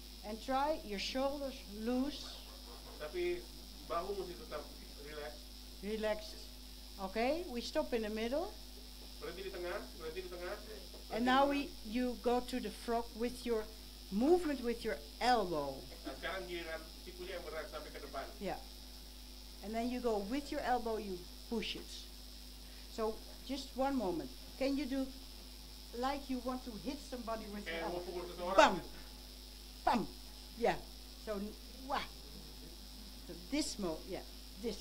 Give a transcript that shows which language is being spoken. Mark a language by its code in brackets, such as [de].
[en] And try your shoulders loose, [id] Tapi bahu mesti tetap relax. [en] relaxed. Okay. We stop in the middle, [id] Berhenti di tengah, berhenti di tengah. [en] and now you go to the frog with your movement with your elbow. [id] Nah, sekarang giliran sikunya yang berat sampai ke depan. [en] Yeah. And then you go with your elbow, you push it. So just one moment. Can you do like you want to hit somebody with your [id] Kayak mau [en] elbow? [id] pukul seseorang. [en] Bam! Bam! Yeah. So, wah. So this yeah, this.